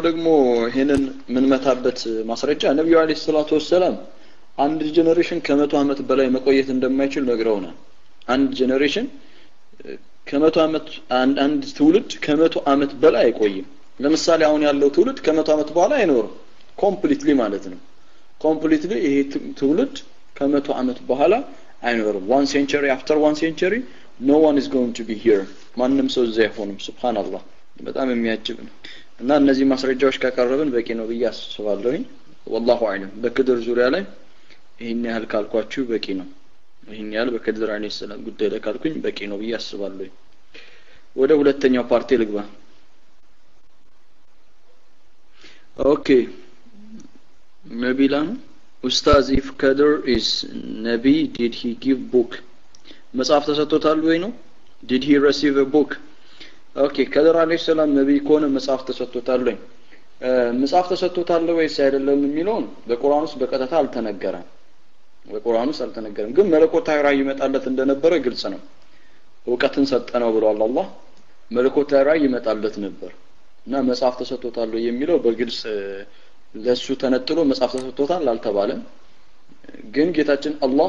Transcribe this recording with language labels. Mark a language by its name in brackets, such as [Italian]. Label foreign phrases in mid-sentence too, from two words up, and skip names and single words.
[Amharic] ደግሞ ይሄንን ምን መታበት ማስረጃ ነብዩ [Arabic] عليه الصلاة والسلام [Amharic] አንድ ጄነሬሽን ከ100 አመት በላይ መቆየት እንደማይችል ነግረውናል አንድ ጄነሬሽን ከ100 አመት አንድ ትውልድ ከ100 አመት በላይ አይቆይም ለምሳሌ አሁን ያለው ትውልድ ከ100 አመት በኋላ አይኖርም ኮምፕሊትሊ ማለት ነው ኮምፕሊትሊ ይሄ ትውልድ ከ100 አመት በኋላ አይኖርም [English] 1 century after 1 century no one is going to be here [Amharic] ማንንም ሰው እዚህ አይሆንም ሱብሃንአላህ በጣም የሚያጅብ ነው እና እነዚህ ማስረጃዎች ካቀረብን በቂ ነው ብዬ አስባለሁኝ [Arabic] والله اعلم [Amharic] በክድር ዙሪያ ላይ ይሄን ያህል ካልኳችሁ በቂ ነው ይሄን ያህል በክድር [Arabic] عليه السلام [Amharic] ጉዳይ ላይ ካልኩኝ በቂ ነው ብዬ አስባለሁኝ ወደ ሁለተኛው ፓርቲ ልግባ ኦኬ ነቢላን ኡስታዝ [English] if Qadr is Nabi did he give book [Amharic] መጽሐፍ ተሰጥቶታል ወይ ነው [English] did he receive a book [Amharic] ኦኬ Qadr [Arabic] عليه السلام [Amharic] ነብይ ከሆነ መጽሐፍ ተሰጥቶታል ወይ መጽሐፍ ተሰጥቶታል ወይስ አይደለም የሚለውን በቁርአን ውስጥ በቀጥታ አልተነገረም ግን መለኮታዊ ራእይ ይመጣለት እንደነበረ ግልጽ ነው ወቀትን ሰጠነው ብሏል አላህ መለኮታዊ ራእይ ይመጣለት ነበር እና መጽሐፍ ተሰጥቶታል የሚለው በግልጽ ለሱ ተነጥሎ መጽሐፍ ተሰጥቶታል አልተባለም ግን ጌታችን አላህ